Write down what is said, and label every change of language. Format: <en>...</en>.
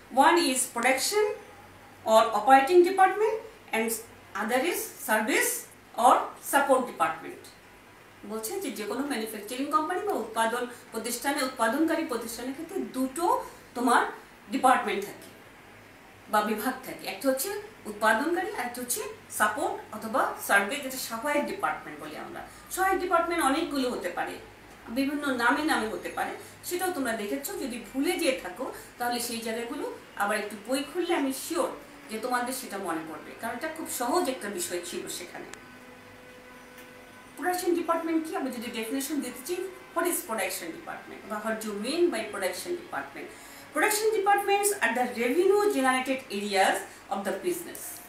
<en>One is production or operating department and other is service or support department.</en> <bn>বলছে যে কোনো manufacturing company বা উৎপাদনকারী প্রতিষ্ঠানের ক্ষেত্রে 2টো তোমার ডিপার্টমেন্ট থাকে বা বিভাগ থাকে, একটা হচ্ছে উৎপাদনকারী আর একটা হচ্ছে সাপোর্ট অথবা সার্ভে, যেটা সহায়ক ডিপার্টমেন্ট বলি আমরা। সহায়ক ডিপার্টমেন্ট অনেকগুলো হতে পারে, বিভিন্ন নামে হতে পারে, সেটাও তোমরা দেখেছো। যদি ভুলে যেয়ে থাকো তাহলে সেই জায়গাগুলো আবার একটু বই খুললে আমি শিওর যে তোমাদের সেটা মনে পড়বে, কারণ এটা খুব সহজ একটা বিষয় ছিল সেখানে। প্রোডাকশন ডিপার্টমেন্ট কি, আমরা যদি ডেফিনেশন দিতে চাই,</bn> <en>What is production department বা what do mean by production department? Production departments are the revenue generated areas of the business.</en>